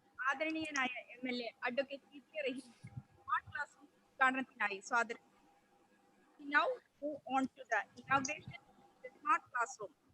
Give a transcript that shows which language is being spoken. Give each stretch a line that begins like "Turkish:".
Malayalam: ആദരണീയനായ MLA advocate P.T.A. റഹീം smart class room ഉദ്ഘാടനത്തിനായി സ്വാഗതം.
English: Now move on to the inauguration of the smart classroom.